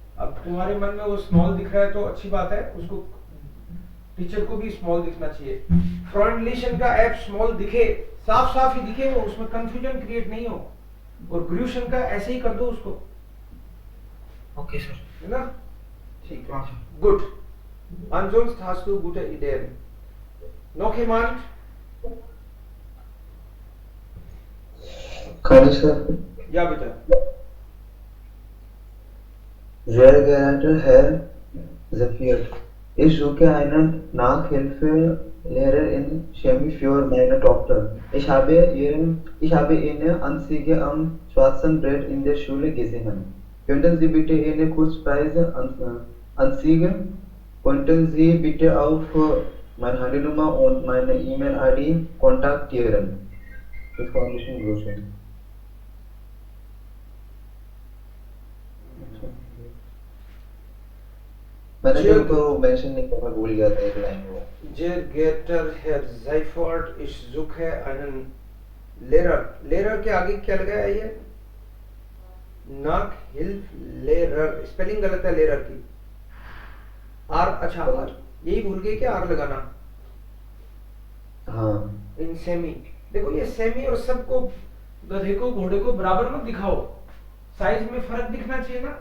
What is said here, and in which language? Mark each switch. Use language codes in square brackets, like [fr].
[hi] अब तुम्हारे मन में वो स्मॉल दिख रहा है तो अच्छी बात है. उसको टीचर को भी स्मॉल दिखना चाहिए. फ्रॉन्टलिशन का एफ स्मॉल दिखे, साफ साफ ही दिखे, वो उसमें कंफ्यूजन क्रिएट नहीं हो. और ग्रूशन का ऐसे ही कर दो उसको, ओके सर। है ना? ठीक है, हाँ sir. Good. [de] Ansonsten hast du gute Ideen. Noch jemand? Kann ich sagen? Ja, bitte. Sehr geehrter Herr Zephyr, ich suche eine Nachhilfelehrer in Chemie für meine Tochter. Ich habe eine Anzeige am schwarzen Brett in der Schule gesehen. Könnten Sie bitte eine Kurzpreise anzeigen? Könnten Sie bitte auf meine Handynummer und meine E-Mail-ID kontaktieren? Mit freundlichen Grüßen. [hi] मैंने [de] Sehr [hi] तो mention नहीं करना भूल गया था एक line वो। [de] Sehr geehrter Herr Seifert, ich suche einen Lehrer. [hi] Lehrer के आगे क्या लगाया है ये? Nachhilfelehrer. स्पेलिंग गलत है लेरर की। आर, अच्छा आर, यही भूल गए क्या आर लगाना? हाँ। इन सेमी, देखो ये सेमी और सबको, गधे को घोड़े को बराबर मत दिखाओ, साइज में फर्क दिखना चाहिए ना।